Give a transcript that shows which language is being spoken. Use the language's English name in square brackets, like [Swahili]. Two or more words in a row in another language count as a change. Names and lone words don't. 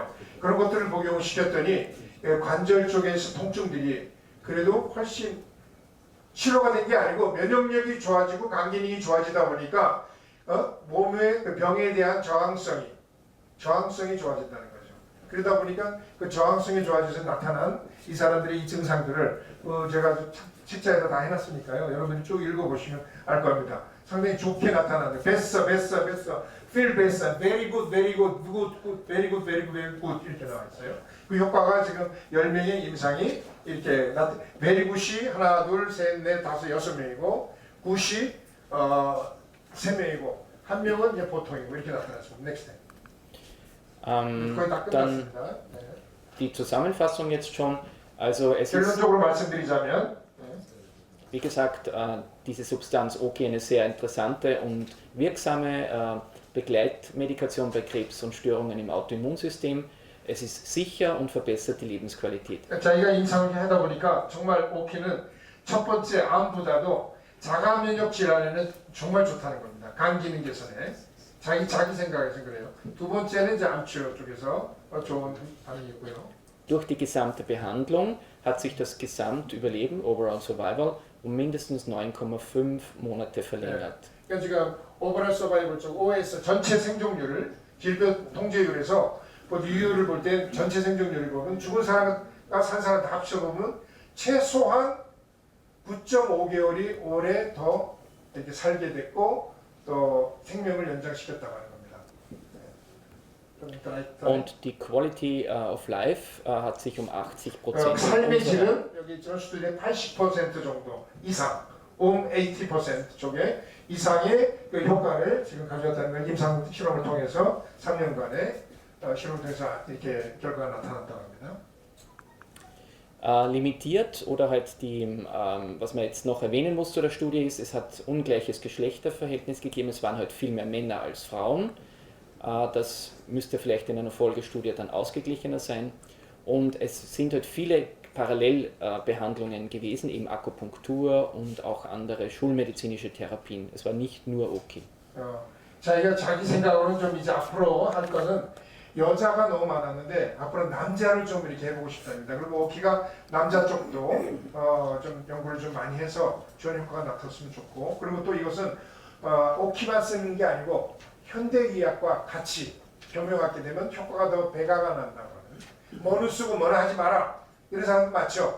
[Korean] 그런 것들을 복용을 시켰더니 관절 쪽에서 통증들이 그래도 훨씬 치료가 된 게 아니고 면역력이 좋아지고 간 기능이 좋아지다 보니까 몸의 그 병에 대한 저항성이 좋아진다는 거죠. 그러다 보니까 그 저항성이 좋아져서 나타난 이 사람들의 이 증상들을 제가 책자에다 다 해놨으니까요. 여러분이 쭉 읽어보시면 알 겁니다. 상당히 좋게 나타나는 베스트, [English] feel better, very good, very good, good, very good, very good, very good [Korean] 이렇게 나와 있어요. 그 효과가 지금 10명의 임상이 이렇게 [English] very good [Korean] 이 하나, 둘, 셋, 넷, 다섯, 6명이고 good이 3명이고 한 명은 이제 보통이고 이렇게 나타났습니다. Next. 거의 다 Dann 끝났습니다. 네. [German] die Zusammenfassung jetzt schon. Also es ist, [Korean] 결론적으로 말씀드리자면 [German] wie gesagt, diese Substanz OK eine sehr interessante und wirksame Begleitmedikation bei Krebs und Störungen im Autoimmunsystem. Es ist sicher und verbessert die Lebensqualität. [Korean] 자기가 임상을 하다 보니까 정말 오키는 첫 번째 암보다도 자가 면역 질환에는 정말 좋다는 겁니다. 간 기능 개선에 자기 생각에서 그래요. 두 번째는 이제 암 치료 쪽에서 좋은 반응이고요. [German] Durch die gesamte Behandlung hat sich das Gesamtüberleben, [English] Overall Survival, [German] um mindestens 9,5 Monate verlängert. [Korean] 그러니까 지금 [English] Overall Survival [Korean] 쪽 OS 전체 생존율을 질병 통제율에서 이유를 볼 때 전체 생존율을 보면 죽은 사람과 산 사람 다 합쳐보면 최소한 9.5개월이 오래 더 이렇게 살게 됐고 또 생명을 연장시켰다고 하는 겁니다. [German] Und die [English] Quality of Life [German] hat sich um 80% [Korean] 삶의 질은 여기 전수들의 80% 정도 이상, 80% 쪽에 이상의 그 효과를 지금 가져왔다는 걸 임상 실험을 통해서 3년간의 실험을 통해서 이렇게 결과가 나타났다고 합니다. [German] Limitiert oder halt die, was man jetzt noch erwähnen muss zu der Studie ist, es hat ungleiches Geschlechterverhältnis gegeben, es waren halt viel mehr Männer als Frauen. Das müsste vielleicht in einer Folgestudie dann ausgeglichener sein. Und es sind halt viele Parallelbehandlungen gewesen, eben Akupunktur und auch andere schulmedizinische Therapien. Es war nicht nur OK. [Korean] 자기가 자기 생각으로는 좀 이제 앞으로 할 거는 여자가 너무 많았는데 앞으로 남자를 좀 이렇게 해보고 싶답니다. 그리고 오키가 남자 쪽도 좀 연구를 좀 많이 해서 좋은 효과가 나타났으면 좋고 그리고 또 이것은 오키만 쓰는 게 아니고 현대의학과 같이 병명하게 되면 효과가 더 배가가 난다고 하는 뭐는 쓰고 뭐는 하지 마라 이런 사람 맞죠?